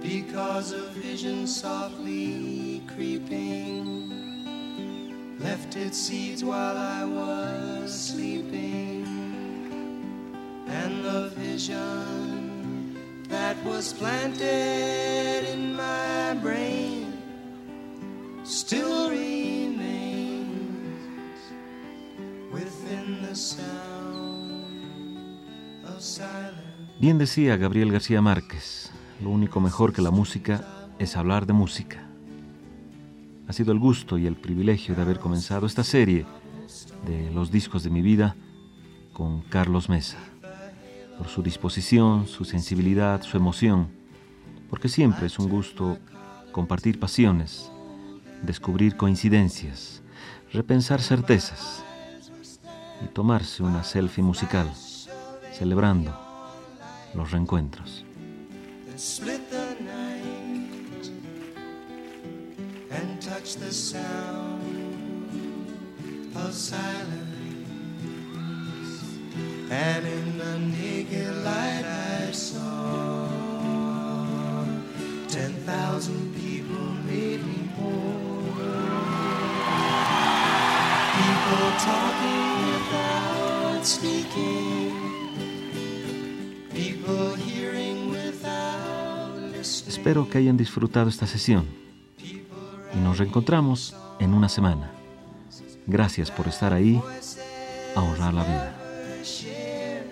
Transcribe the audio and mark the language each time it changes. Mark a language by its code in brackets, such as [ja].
[en] Because a vision softly creeping left its seeds while I was sleeping, and the vision that was planted in my brain still remains within the sound of silence. [es] Bien decía Gabriel García Márquez, lo único mejor que la música es hablar de música. Ha sido el gusto y el privilegio de haber comenzado esta serie de Los Discos de mi Vida con Carlos Mesa. Por su disposición, su sensibilidad, su emoción, porque siempre es un gusto compartir pasiones, descubrir coincidencias, repensar certezas y tomarse una selfie musical, celebrando los reencuentros. [en] Touch the sound of silence, and in the naked light I saw 10,000 people made me whole. People talking without speaking, people hearing without listening. [es] Espero que hayan disfrutado esta sesión. Y nos reencontramos en una semana. Gracias por estar ahí, a honrar la vida.